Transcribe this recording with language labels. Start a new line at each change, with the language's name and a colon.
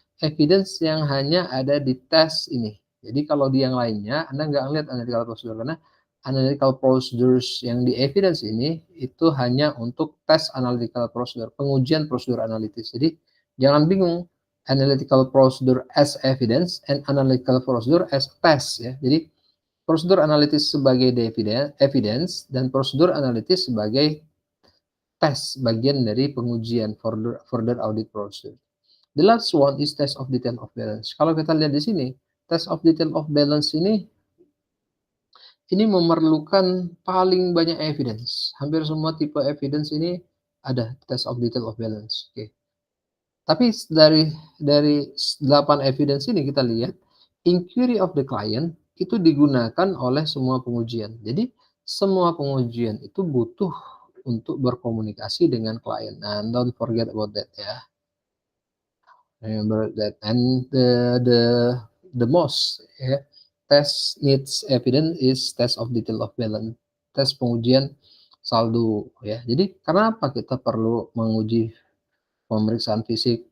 Indonesian: Evidence yang hanya ada di tes ini. Jadi kalau di yang lainnya, Anda nggak ngeliat analytical procedure, karena analytical procedures yang di evidence ini, itu hanya untuk tes analytical procedure, pengujian prosedur analitis. Jadi jangan bingung,
English: analytical procedure as evidence and analytical procedure as test ya.
Indonesian: Jadi prosedur analitis sebagai evidence dan prosedur analitis sebagai tes, bagian dari pengujian further audit procedure.
English: The last one is test of detail of balance.
Indonesian: Kalau kita lihat di sini, test of detail of balance ini memerlukan paling banyak evidence. Hampir semua tipe evidence ini ada test of detail of balance. Oke. Tapi dari 8 evidence ini kita lihat, inquiry of the client itu digunakan oleh semua pengujian. Jadi semua pengujian itu butuh untuk berkomunikasi dengan klien.
English: Nah, don't forget about that ya. Remember that. And the most ya, test needs evidence is test of detail of balance.
Indonesian: Tes pengujian saldo ya. Jadi karena apa kita perlu menguji pemeriksaan fisik?